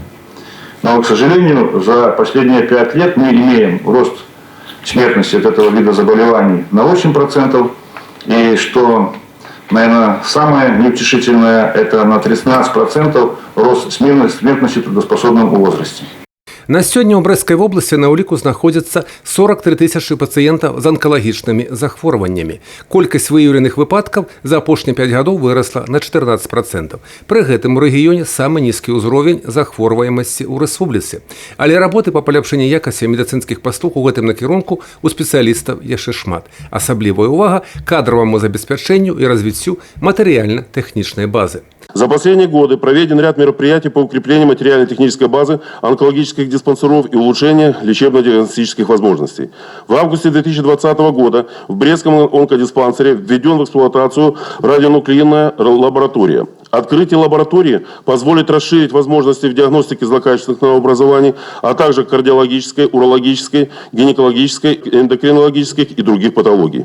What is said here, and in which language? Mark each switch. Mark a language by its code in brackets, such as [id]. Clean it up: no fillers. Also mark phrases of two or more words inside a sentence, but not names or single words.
[ru] Но, к сожалению, за последние 5 лет мы имеем рост смертности от этого вида заболеваний на 8%, и что, наверное, самое неутешительное, это на 13% рост смертности в трудоспособном возрасте. [be] На сёння ў Брэсцкай вобласці на ўліку знаходзяцца 43 тысячы пацыентаў з анкалагічнымі захворваннямі. Колькасць выяўленых выпадкаў за апошнія 5 гадоў вырасла на 14%. Пры гэтым у рэгіёне самы нізкі ўзровень захворваемасці ў рэспубліцы. Але работы па паляпшэнні якасці медыцынскіх паслуг у гэтым накірунку у спецыялістаў яшчэ шмат. Асаблівая ўвага кадраваму забеспячэнню і развіццю матэрыяльна-тэхнічнай базы. [ru] За последние годы проведен ряд мероприятий по укреплению материально-технической базы онкологических диспансеров и улучшению лечебно-диагностических возможностей. В августе 2020 года в Брестском онкодиспансере введен в эксплуатацию радионуклеидная лаборатория. Открытие лаборатории позволит расширить возможности в диагностике злокачественных новообразований, а также кардиологической, урологической, гинекологической, эндокринологической и других патологий.